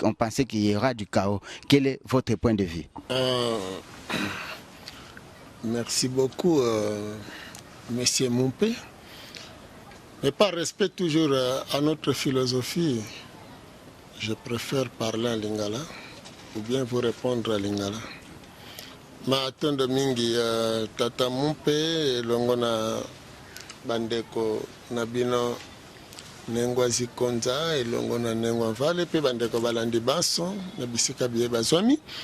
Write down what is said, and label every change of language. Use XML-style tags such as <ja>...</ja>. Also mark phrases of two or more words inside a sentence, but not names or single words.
<fr>On pensait qu'il y aura du chaos. Quel est votre point de vue ? Euh, merci beaucoup, euh, Monsieur Mompé. Mais par respect toujours, euh, à notre philosophie, je préfère parler en lingala ou bien vous répondre en lingala.</fr> <ln>Ma atendo mingi, euh, Tata Mompé, elongo na bandeko na bino, Nengwazi Konza, elongo na Nengwa Mvale, pe bandeko balandi baso, na bisika biye bazwami.</ln>